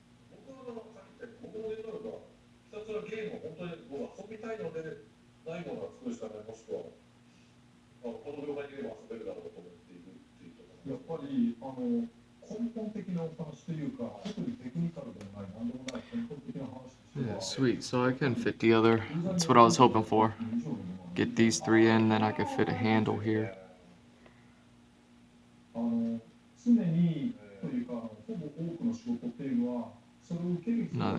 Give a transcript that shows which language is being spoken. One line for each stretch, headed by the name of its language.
Japanese: 僕はさっき言ったように、僕の言うのはひたすらゲームを本当に僕は遊びたいのでないものは作るしかない、もしくはこの業界にいれば遊べるだろうと思っているっていうところ。やっぱり根本的なお話というか、特にテクニカルでもない、なんでもない根本的な話としては。
English: Yeah, sweet. So I can fit the other. That's what I was hoping for. Get these three in, then I can fit a handle here.
Japanese: 常にというか、ほぼ多くの仕事っていうのは、それを受ける人が